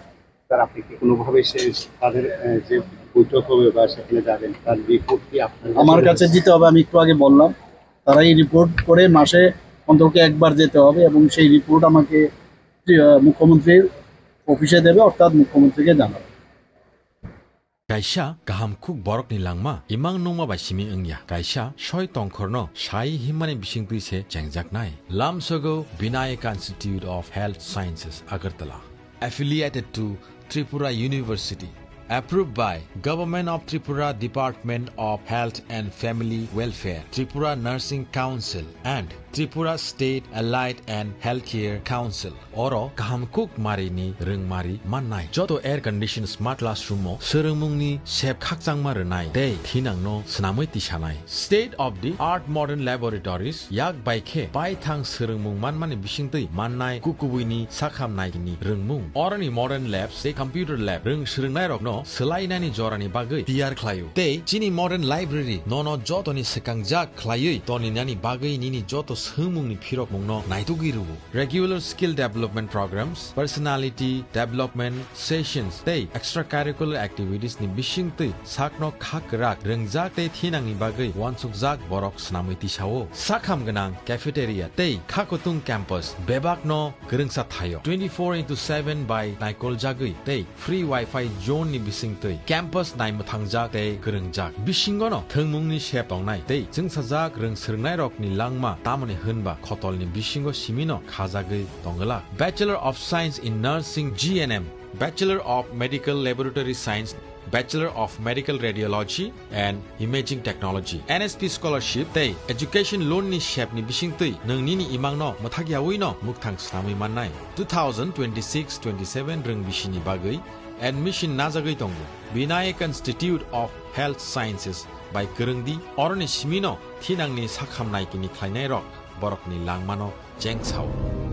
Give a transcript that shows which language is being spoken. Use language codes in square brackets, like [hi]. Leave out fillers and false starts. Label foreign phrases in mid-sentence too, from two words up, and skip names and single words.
[bn] স্যার, আপনি কি কোনোভাবে তাদের যে বৈঠক হবে বা সেখানে যাবেন তার রিপোর্ট কি আপনার আমার কাছে দিতে হবে, আমি একটু আগে বললাম, তারা এই রিপোর্ট করে মাসে অন্তত একবার যেতে হবে এবং সেই রিপোর্ট আমাকে মুখ্যমন্ত্রীর অফিসে দেবে, অর্থাৎ মুখ্যমন্ত্রীকে জানাবে। [trp] Kaisa gaham kuk borok ni langma imang nungma bai simi engya kaisa soi tongkhorno sai himani bisingtui se chengjak nai lamsogo Vinayaka Institute of Health Sciences Agartala [en] affiliated to Tripura University, approved by Government of Tripura Department of Health and Family Welfare, Tripura Nursing Council and Tripura State Allied and Healthcare Council. [trp] Oro gahamkuk mari ni rengmari mannai joto [en] air condition smart classroom [trp] mo serengmungni sep khakjang maranai dei thinang no snamoi tisanai [en] state of the art modern laboratories [trp] yak baikhe bai thang serengmung manmani bisingtui mannai kukubuini sakhamnai ni rengmung orani [en] modern labs [trp] they [en] computer lab [trp] reng serengnai rok no selainani jorani bagai tiar khlayo dei chini [en] modern library [trp] nono jotoni sekangjak khlayui toni nani bagai nini joto sumungni phirok mungno naitugiru [en] regular skill development programs, personality development sessions [trp] tei [en] extracurricular activities [trp] ni bisingtui sakno khakrak rengjak tei thinangni bagai wansukjak borok snamui tisao sakham ganang cafeteria tei khakotung campus bebakno gerengsa thayo 24/7 by naikol jagui tei [en] free wifi zone [trp] ni bisingtui campus naimuthangjak tei gerengjak bisingono thengmungni sep tongnai tei jengsajak reng serngnai rok ni langma tamani hunba khotolni bisingo simino khajagui tongala [en] Bachelor of Science in Nursing GNM, Bachelor of Medical Laboratory Science, Bachelor of Medical Radiology and Imaging Technology, [trp] NSP Scholarship tei Education Loan ni shep ni bisingtui nongni ni imang no mothagiawi no mukthang snamui mannai 2026-27 reng bisini bagui admission najagui tongo Vinayaka Institute of Health Sciences by Gerengdi oroni simino thinangni sakhamnai kini khlainai rok borokni langmano jengchao